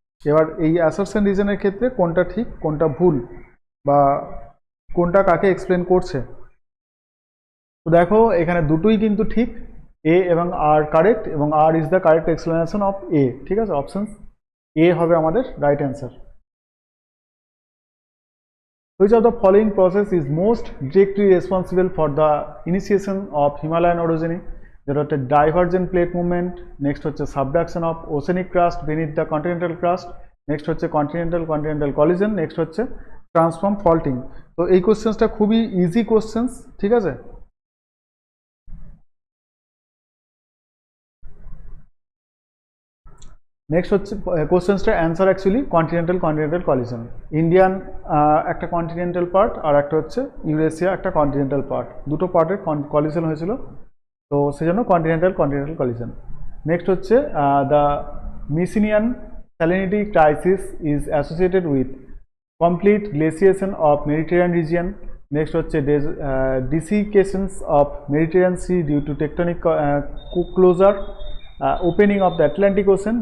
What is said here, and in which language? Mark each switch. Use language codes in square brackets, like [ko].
[bn] এবার এই অ্যাসারশন রিজনের ক্ষেত্রে কোনটা ঠিক কোনটা ভুল বা কোনটা কাকে এক্সপ্লেন করছে? তো দেখো এখানে দুটোই কিন্তু ঠিক, এ এবং আর কারেক্ট, এবং [en] R is the correct explanation of A, [bn] ঠিক আছে। অপশন এ হবে আমাদের right answer. [en] Which of the following process is most directly responsible for the initiation of Himalayan orogeny? [bn] যেটা হচ্ছে [en] Divergent plate movement. Next হচ্ছে subduction of oceanic crust beneath the continental crust. Next হচ্ছে continental collision. Next হচ্ছে transform faulting. [bn] তো এই কোশ্চেন্সটা খুবই easy questions, ঠিক আছে। [en] Next হচ্ছে কোশ্চেন্সটার answer actually continental continental collision. [bn] Indian একটা কন্টিনেন্টাল পার্ট আর একটা হচ্ছে ইউরেশিয়া একটা কন্টিনেন্টাল পার্ট, দুটো পার্টের কলিশন হয়েছিল, তো সেজন্য কন্টিনেন্টাল কন্টিনেন্টাল কলিশন। [en] Next হচ্ছে the Messinian salinity crisis is associated with complete glaciation of Mediterranean region. Next হচ্ছে desiccations of Mediterranean Sea due to tectonic closure, opening of the Atlantic Ocean.